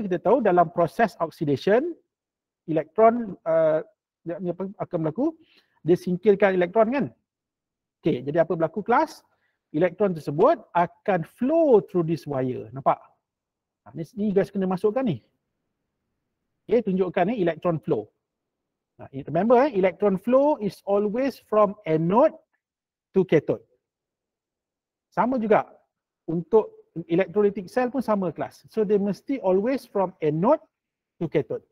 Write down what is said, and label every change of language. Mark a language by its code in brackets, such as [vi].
[ms] Kita tahu dalam proses oxidation, elektron akan berlaku, dia singkirkan elektron kan? Okay. Jadi apa berlaku kelas? Elektron tersebut akan [en] flow through this wire. [ms] Nampak? Ni guys kena masukkan ni. Okay, tunjukkan ni electron flow. [en] Remember, electron flow is always from anode to cathode. [ms] Sama juga untuk electrolytic cell pun sama kelas. [en] So they [ms] mesti [en] always from anode to cathode.